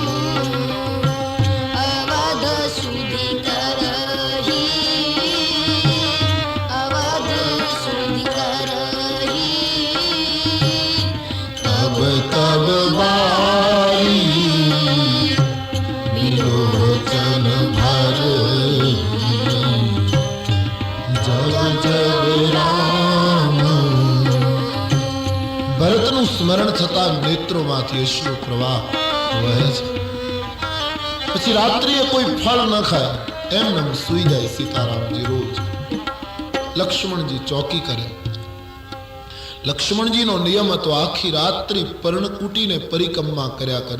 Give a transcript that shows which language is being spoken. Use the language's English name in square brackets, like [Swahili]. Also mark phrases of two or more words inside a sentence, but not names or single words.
[Awadhi] अवध सुधि करही, अवध सुधि करही, तब तब बारी विलोचन भरही, जब जब राम. [Gujarati] ભરતનું સ્મરણ થતા નેત્રોમાંથી અશ્રુ પ્રવાહ વહે છે. પછી રાત્રિએ કોઈ ફળ ન ખાય, એમને સુઈ જાય સીતારામજી રોજ. લક્ષ્મણજી ચોકી કરે. લક્ષ્મણજીનો નિયમ હતો આખી રાત્રિ પર્ણકુટીને પરિક્રમા કર્યા કરે.